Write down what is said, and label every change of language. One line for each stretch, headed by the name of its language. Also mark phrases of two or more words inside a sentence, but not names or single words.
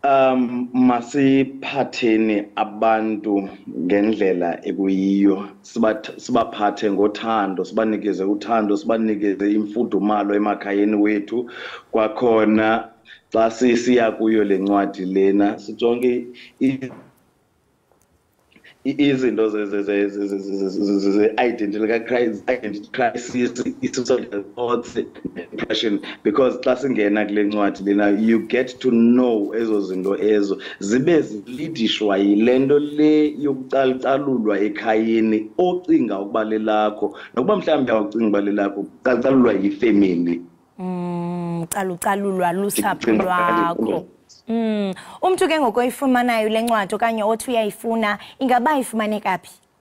Xhosa: masiphatheni abantu ngendlela ekuyiyo, sibaphathe ngothando, sibanikeze uthando, sibanikeze imfudumalo emakhayeni wethu. Kwakhona xa sisiya kuyo le ncwadi lena sijonge izinto
English: identity crisis, social thoughts, depression, because
Xhosa: xa singena kule ncwadi lena
English: you get to know
Xhosa: ezo zinto ezo zibe zilidishwa yile nto le yokucalucalulwa ekhayeni ocinga ukuba lelakho, nokuba mhlawumbi awucinga ukuba lelakho, calucalulwa yifamily. Calucalulwa lusapho lwakho. Umntu ke ngokoyifumanayo le ncwadi okanye othi uyayifuna ingaba ifumaneka phi?